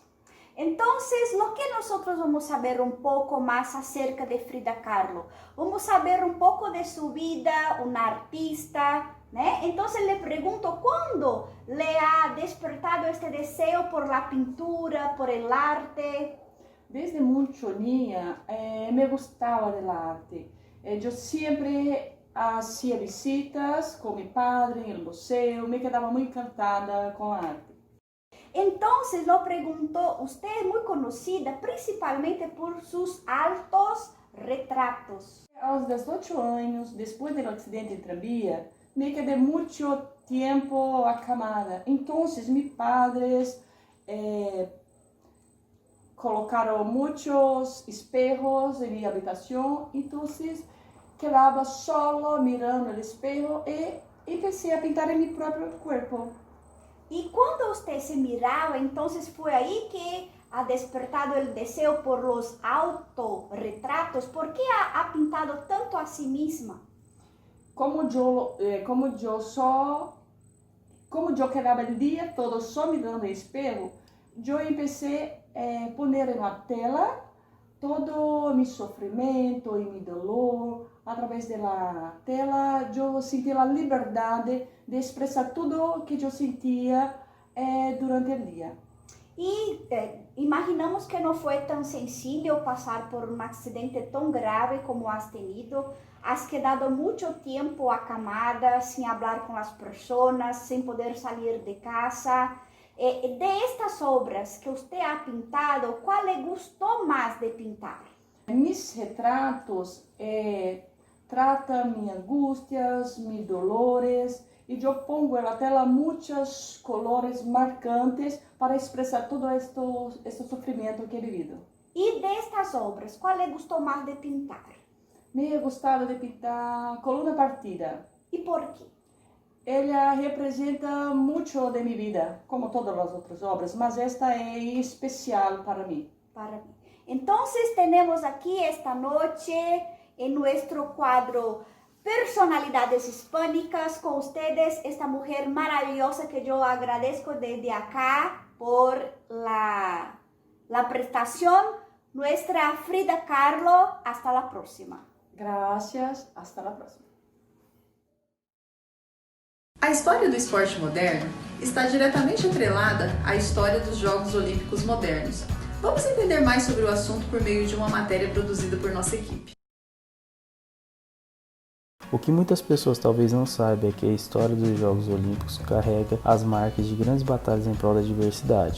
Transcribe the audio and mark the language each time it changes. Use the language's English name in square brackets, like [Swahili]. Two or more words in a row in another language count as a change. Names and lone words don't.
[Spanish] Entonces, lo que nosotros vamos a saber un poco más acerca de Frida Kahlo. Vamos a saber un poco de su vida, una artista, ¿né? Entonces le pregunto, ¿cuándo le ha despertado este deseo por la pintura, por el arte? [Portuguese] Desde muito niña me gostava da arte. Eu sempre fazia visitas com meu padre no museu, me quedava muito encantada com a arte. [Spanish] Entonces, lo preguntó, usted es muy conocida principalmente por sus altos retratos. [Portuguese] Aos 18 anos, depois do acidente de tranvia, me quedei muito tempo acamada. Então, meus padres colocaram muitos espelhos em minha habitação. Então, quedava solo mirando o espelho e comecei a pintar em meu próprio corpo. [Spanish] Y cuando usted se miraba, entonces fue ahí que ha despertado el deseo por los autorretratos. ¿Por qué ha pintado tanto a sí misma? [Portuguese] Como eu quedava o dia todo só mirando o espelho, eu comecei a pôr na tela todo o meu sofrimento e meu dolor. Através da tela, eu senti a liberdade de expressar tudo o que eu sentia durante o dia. [Spanish] Y imaginamos que no fue tan sencillo pasar por un accidente tan grave como has tenido. Has quedado mucho tiempo acamada, sin hablar con las personas, sin poder salir de casa. De estas obras que usted ha pintado, ¿cuál le gustó más de pintar? [Portuguese] Mis retratos tratam minhas angústias, meus dolores, e eu pongo na tela muitos colores marcantes para expressar todo este sofrimento que [Spanish] he vivido. Y de estas obras, ¿cuál le gustó más de pintar? [Portuguese] Me ha gostado de pintar Coluna Partida. [Spanish] ¿Y por qué? [Portuguese] Ela representa muito de minha vida, como todas as outras obras, mas esta é especial para mim. [Spanish] Para mí. Entonces tenemos aquí esta noche en nuestro cuadro Personalidades Hispánicas con ustedes, esta mujer maravillosa que yo agradezco desde acá por la prestación, nuestra Frida Kahlo. Hasta la próxima. Gracias, hasta la próxima. [Portuguese] A história do esporte moderno está diretamente atrelada à história dos Jogos Olímpicos modernos. Vamos entender mais sobre o assunto por meio de uma matéria produzida por nossa equipe. O que muitas pessoas talvez não saibam é que a história dos Jogos Olímpicos carrega as marcas de grandes batalhas em prol da diversidade.